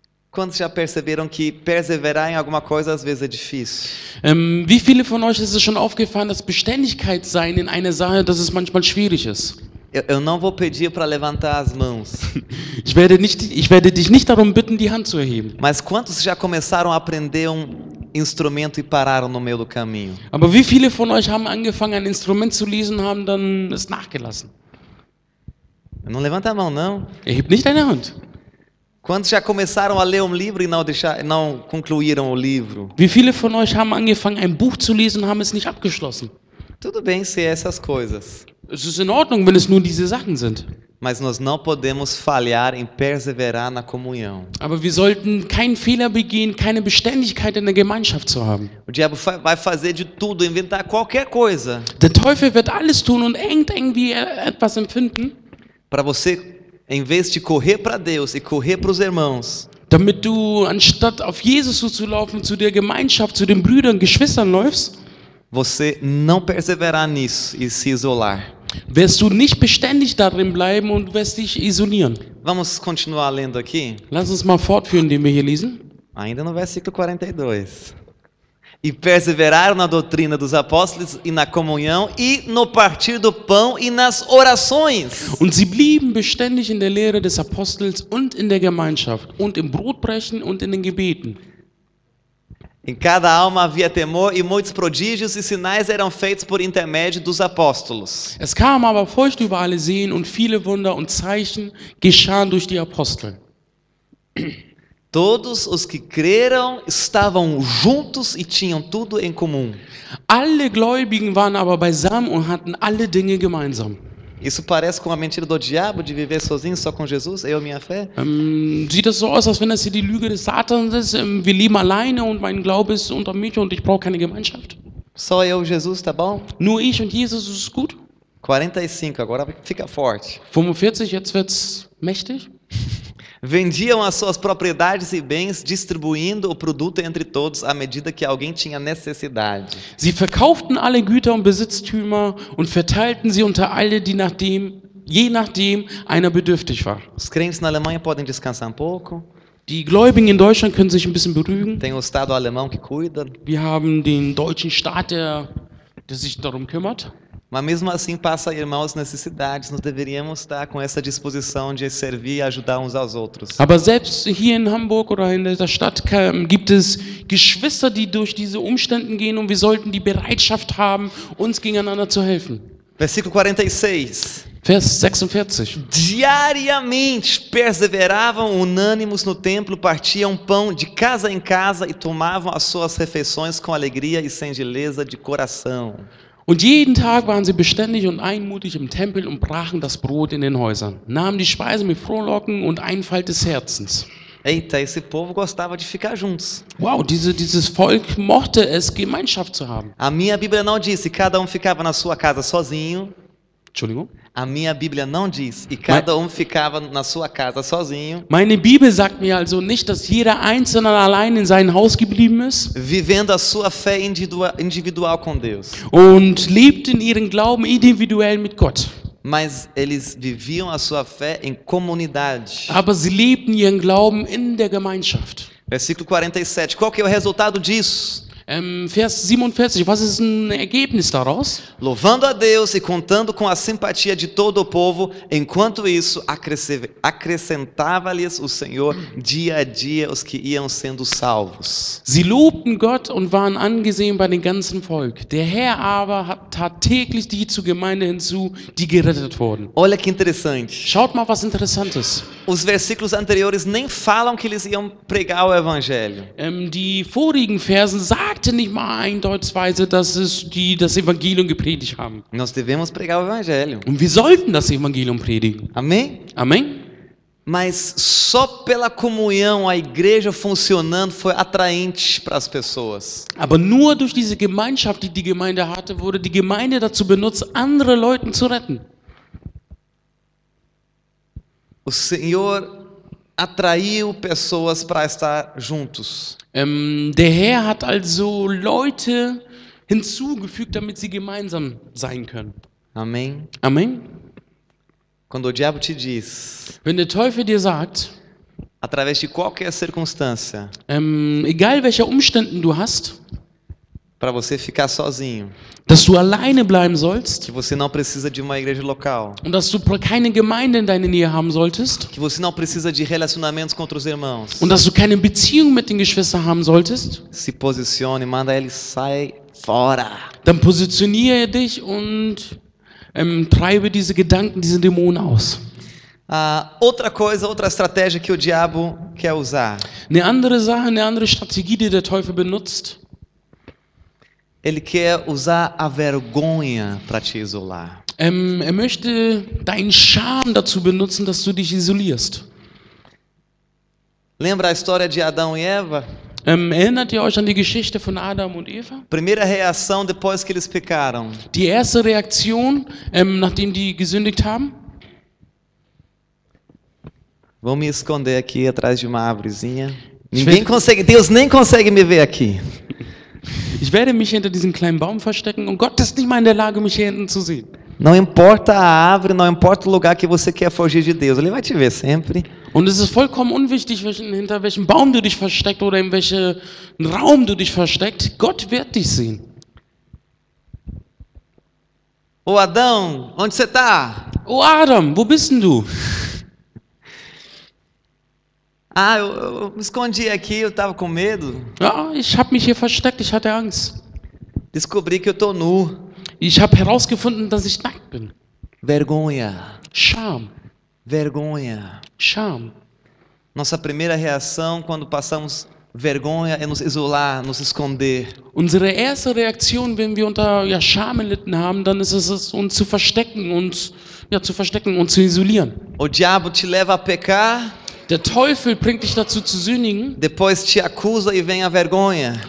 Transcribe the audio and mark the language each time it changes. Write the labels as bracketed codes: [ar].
[pt] Quantos já perceberam que perseverar em alguma coisa às vezes é difícil? [de] Wie viele von euch ist es schon aufgefallen, dass Beständigkeit sein in einer Sache, dass es manchmal schwierig ist? [pt] Eu não vou pedir para levantar as mãos. [de] Ich werde dich nicht darum bitten, die Hand zu erheben. [pt] Mas quantos já começaram a aprender instrumento e pararam no meio do caminho? [de] Aber wie viele von euch haben angefangen, ein Instrument zu lesen, haben dann es nachgelassen? [pt] Não levanta a mão, não. [de] Erhebt nicht deine Hand. [pt] Quantos já começaram a ler um livro e não concluíram o livro? [de] Wie viele von euch haben angefangen, ein Buch zu lesen und haben es nicht abgeschlossen? [pt] Tudo bem ser essas coisas, [de] Es ist in Ordnung, wenn es nur diese Sachen sind. [pt] mas nós não podemos falhar em perseverar na comunhão. [de] Aber wir sollten keinen Fehler begehen, keine Beständigkeit in der Gemeinschaft zu haben. [pt] O diabo vai fazer de tudo, inventar qualquer coisa [de] Der Teufel wird alles tun und irgendwie etwas empfinden, [pt] para você, em vez de correr para Deus e correr para os irmãos, [de] damit du, anstatt auf Jesus zuzulaufen, zu der Gemeinschaft, zu den Brüdern, Geschwistern läufst, [pt] você não perseverar nisso e se isolar. [de] wirst du nicht beständig darin bleiben und wirst dich isolieren. [pt] Vamos continuar lendo aqui? [de] Lass uns mal fortführen, indem wir hier lesen. [pt] Ainda no versículo 42. E perseveraram na doutrina dos apóstolos e na comunhão e no partir do pão e nas orações. [de] Und sie blieben beständig in der Lehre des Apostels und in der Gemeinschaft und im Brotbrechen und in den Gebeten. [pt] Em cada alma havia temor e muitos prodígios e sinais eram feitos por intermédio dos apóstolos. [de] Es kamen aber Furcht über alle Seen und viele Wunder und Zeichen geschahen durch die Apostel. [pt] Todos os que creram estavam juntos e tinham tudo em comum. [de] Alle Gläubigen waren aber beisammen und hatten alle Dinge gemeinsam. [pt] Isso parece com a mentira do diabo de viver sozinho só com Jesus, eu e minha fé? [de] Sieht das so aus, als wenn das hier die Lüge des Satans ist? Wir leben alleine und mein Glaube ist unter mich und ich brauche keine Gemeinschaft. [pt] Só eu e Jesus, tá bom? [de] Nur ich und Jesus ist gut. [pt] 45, agora fica forte. [de] 45, jetzt wird's mächtig. [pt] Vendiam as suas propriedades e bens, distribuindo o produto entre todos à medida que alguém tinha necessidade. [de] Sie verkauften alle Güter und Besitztümer und verteilten sie unter alle, die je nachdem einer bedürftig war. [pt] Os crentes na Alemanha podem descansar um pouco. [de] Die Gläubigen in Deutschland können sich ein bisschen beruhigen. [pt] Tem o Estado alemão que cuida. [de] Wir haben den deutschen Staat, der sich darum kümmert. [pt] Mas mesmo assim passa irmãos necessidades. Nós deveríamos estar com essa disposição de servir e ajudar uns aos outros. [de] Aber selbst hier in Hamburg oder in der Stadt gibt es Geschwister, die durch diese Umstände gehen und wir sollten die Bereitschaft haben, uns gegeneinander zu helfen. [pt] Versículo 46. [de] Vers 46. [pt] Diariamente perseveravam unânimes no templo, partiam pão de casa em casa e tomavam as suas refeições com alegria e singeleza de coração. [de] Und jeden Tag waren sie beständig und einmutig im Tempel und brachen das Brot in den Häusern, nahmen die Speise mit Frohlocken und Einfalt des Herzens. [pt] Eita, esse povo gostava de ficar juntos. [de] Wow, dieses Volk mochte es, Gemeinschaft zu haben. [pt] A minha Bíblia não diz que cada ficava na sua casa sozinho. [de] Entschuldigung? [pt] A minha Bíblia não diz e cada ficava na sua casa sozinho. [de] Meine Bibel sagt mir also nicht, dass jeder Einzelne allein in seinem Haus geblieben ist. [pt] Vivendo a sua fé individual com Deus. [de] Und lebten ihren Glauben individuell mit Gott. [pt] Mas eles viviam a sua fé em comunidade. [de] Aber sie lebten ihren Glauben in der Gemeinschaft. [pt] Versículo 47. Qual que é o resultado disso? [de] Vers 47, was ist ein Ergebnis daraus? [pt] Louvando a Deus e contando com a simpatia de todo o povo, enquanto isso acrescentava-lhes o Senhor dia a dia os que iam sendo salvos. [de] Sie lobten Gott und waren angesehen bei dem ganzen Volk. Der Herr aber tat täglich die zur Gemeinde hinzu, die gerettet wurden. [pt] Olha que interessante. [de] Schaut mal, was Interessantes. [pt] Os versículos anteriores nem falam que eles iam pregar o evangelho. [de] Die vorigen Versen sagten nicht mal eindeutigsweise, dass die das Evangelium gepredigt haben. [pt] Nós devemos pregar o evangelho. [de] Und wir sollten das Evangelium predigen. [pt] Amém? [de] Amen. [pt] Mas só pela comunhão, a igreja funcionando foi atraente para as pessoas. [de] Aber nur durch diese Gemeinschaft, die die Gemeinde hatte, wurde die Gemeinde dazu benutzt, andere Leute zu retten. [pt] O Senhor atraiu pessoas para estar juntos. [de] Der Herr hat also Leute hinzugefügt, damit sie gemeinsam sein können. [pt] Amém? [de] Amen. [pt] Quando o diabo te diz, [de] Wenn der Teufel dir sagt, [pt] através de qualquer circunstância, [de] egal welche Umständen du hast, [pt] para você ficar sozinho, [de] dass du alleine bleiben sollst [pt] que você não precisa de uma igreja local, [de] und dass du keine Gemeinde in deiner Nähe haben solltest [pt] que você não precisa de relacionamentos com outros irmãos, [de] und dass du keine Beziehung mit den Geschwistern haben solltest, [pt] se posicione, manda ele sai fora. [de] dann positioniere dich und treibe diese Gedanken, diese Dämonen aus. [pt] Outra coisa, outra estratégia que o diabo quer usar. [de] Eine andere Sache, eine andere Strategie, die der Teufel benutzt, [pt] Ele quer usar a vergonha para te isolar. [de] er möchte deinen Scham dazu benutzen, dass du dich isolierst. [pt] Lembra a história de Adão e Eva? [de] Erinnert ihr euch an die Geschichte von Adam und Eva? [pt] Primeira reação depois que eles pecaram. [de] Die erste Reaktion, nachdem die gesündigt haben? [pt] Vou me esconder aqui atrás de uma árvorezinha. Ninguém consegue, Deus nem consegue me ver aqui. [de] Ich werde mich hinter diesem kleinen Baum verstecken und Gott ist nicht mal in der Lage, mich hier hinten zu sehen. [pt] Não importa a árvore, não importa o lugar que você quer fugir de Deus, Ele vai te ver sempre. [de] Und es ist vollkommen unwichtig, hinter welchem Baum du dich versteckst oder in welchem Raum du dich versteckst. Gott wird dich sehen. [pt] Ô Adão, onde você está? [de] Oh Adam, wo bist denn du? [pt] Eu me escondi aqui, eu estava com medo. [de] Ja, ich habe mich hier versteckt, ich hatte Angst. [pt] Descobri que eu estou nu. [de] Ich habe herausgefunden, dass ich nackt bin. [pt] Vergonha, [de] Scham, [pt] vergonha. [de] Scham. [pt] Nossa primeira reação quando passamos vergonha é nos isolar, nos esconder. [de] Unsere erste Reaktion, wenn wir unter Scham erlitten haben, dann ist es uns zu verstecken, uns zu isolieren. [pt] O diabo te leva a pecar, [de] Der Teufel bringt dich dazu zu sündigen [pt] depois te acusa e vem a vergonha.